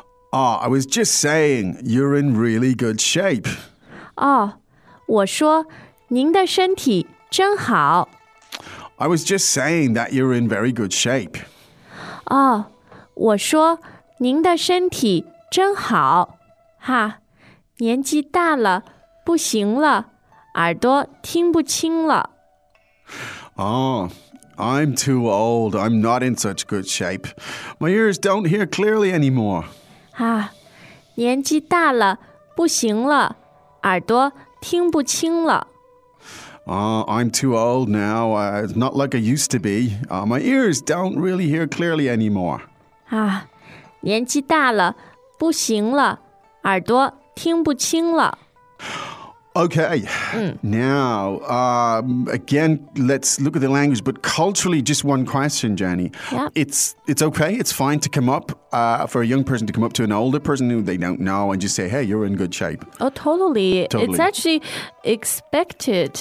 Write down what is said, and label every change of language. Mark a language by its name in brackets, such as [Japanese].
[English] Oh, I was just saying, you're in really good shape. [Chinese] Oh, 我说您的身体真好。 [English] I was just saying that you're in very good shape. [Chinese] 哦、oh, ，我说您的身体真好。哈，年纪大了，不行了，耳朵听不清了。 [English] 哦、oh, I'm too old. I'm not in such good shape. My ears don't hear clearly anymore. [Chinese] 啊，年纪大了，不行了，耳朵听不清了。 [English] I'm too old now. It's not like I used to be. My ears don't really hear clearly anymore. [Chinese] 啊，年纪大了，不行了，耳朵听不清了。 [English] Okay. Now, again, let's look at the language, but culturally, just one question, Jenny. Yeah. It's okay. It's fine to come up, for a young person to come up to an older person who they don't know and just say, hey, you're in good shape. Oh, totally. It's actually... Expected.